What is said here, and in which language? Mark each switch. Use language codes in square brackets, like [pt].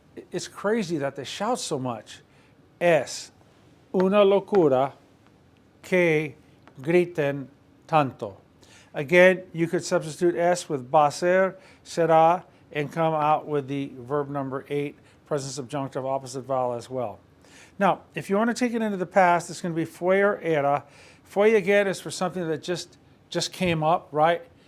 [en] it's crazy that they shout so much. [es] Es una locura que griten tanto. [en] Again, you could substitute es with va a ser, será, and come out with the verb number 8, present subjunctive opposite vowel as well. Now, if you want to take it into the past, it's going to be fue or era. Fue again is for something that just came up, right?